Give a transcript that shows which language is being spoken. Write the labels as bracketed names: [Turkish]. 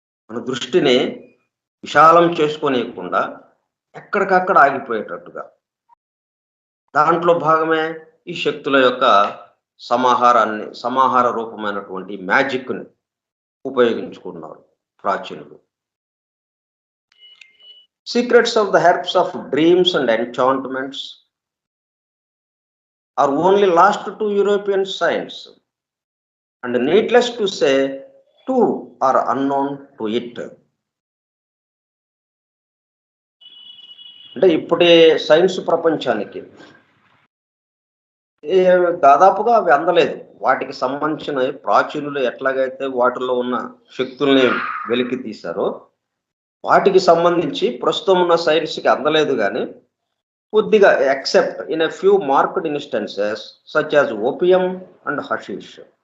[Telugu] మన దృష్టిని విశాలం చేసుకోనీయకుండా ఎక్కడికక్కడ ఆగిపోయేటట్టుగా. దాంట్లో భాగమే ఈ శక్తుల యొక్క సమాహార రూపమైనటువంటి మ్యాజిక్‌ని ఉపయోగించుకున్నారు ప్రాచీనులు. [English] Secrets of the herbs of dreams and enchantments are only lost to European science, and needless to say, two are unknown to it. [Telugu] అంటే ఇప్పటి సైన్స్ ప్రపంచానికి దాదాపుగా అవి అందలేదు. వాటికి సంబంధించిన ప్రాచీనులు ఎట్లాగైతే వాటిలో ఉన్న శక్తుల్ని వెలికి తీశారో, వాటికి సంబంధించి ప్రస్తుతం ఉన్న సైన్స్‌కి అందలేదు గానీ, కొద్దిగా [English] Except in a few marked instances such as opium and hashish.